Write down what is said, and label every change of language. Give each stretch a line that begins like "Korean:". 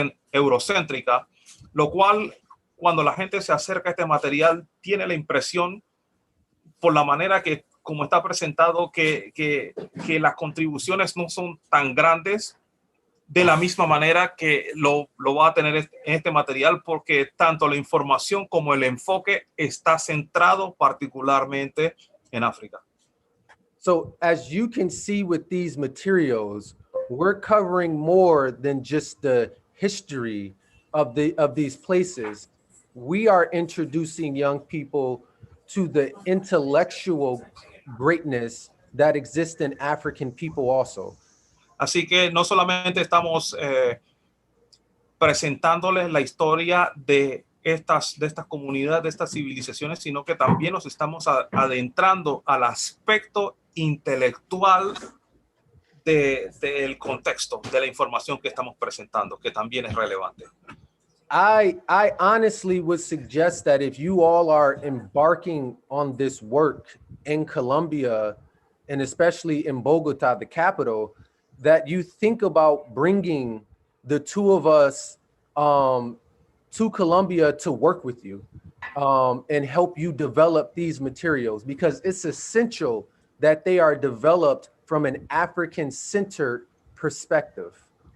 Spanish: eurocéntrica, lo cual, cuando la gente se acerca a este material, tiene la impresión, por la manera que como está presentado, que las contribuciones no son tan grandes de la misma manera que lo va a tener en este material, porque tanto la información como el enfoque está centrado particularmente en África.
English: So as you can see with these materials, we're covering more than just the history of these places. We are introducing young people to the intellectual greatness that exists in African people also.
Spanish: Así que no solamente estamos presentándoles la historia de estas comunidades, de estas civilizaciones, sino que también nos estamos adentrando al aspecto intelectual del contexto, de la información que estamos presentando, que también es relevante.
English: I honestly would suggest that if you all are embarking on this work in Colombia, and especially in Bogota, the capital, that you think about bringing the two of us to Colombia to work with you and help you develop these materials, because it's essential that they are developed from an African-centered perspective.